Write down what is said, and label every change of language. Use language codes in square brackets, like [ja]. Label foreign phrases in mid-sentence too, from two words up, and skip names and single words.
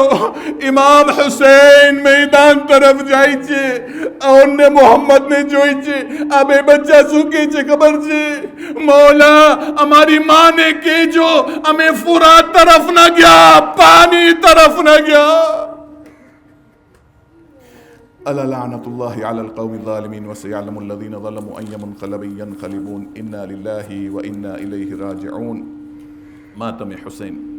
[gu] ઇમામ હુસૈન મેદાન તરફ જાય છે, ઓને મોહમ્મદને જોઈ છે. આ બે બચ્ચા શું કહે છે ખબર છે? મૌલા, અમારી માને કહેજો અમે ફુરાત તરફ ના ગયા, પાણી તરફ ના ગયા. [ar] ألا لعنة الله على القوم الظالمين وسيعلم الذين ظلموا أي منقلب ينقلبون إنا لله وإنا إليه راجعون. ماتم حسين.